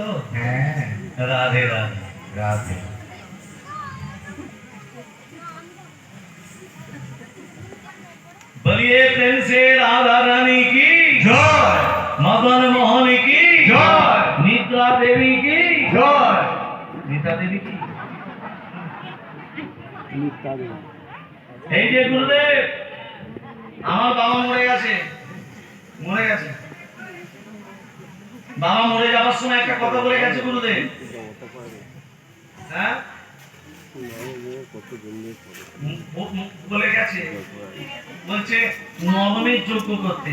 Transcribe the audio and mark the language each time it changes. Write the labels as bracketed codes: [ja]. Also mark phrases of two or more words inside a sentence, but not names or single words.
[bn] রাধে রাধে রাধে। [hi] বলিए प्रेम से राधा रानी की जय, मदन मोहन की जय, निद्रा देवी की जय। निद्रा देवी की [bn] এই যে গুরুদেব, আমার বাবা মরে গেছে। বাবা মরে যাওয়ার সময় একটা কথা বলে গেছে গুরুদেব। হ্যাঁ, বলে গেছে, বলছে নবমীর যজ্ঞ করতে।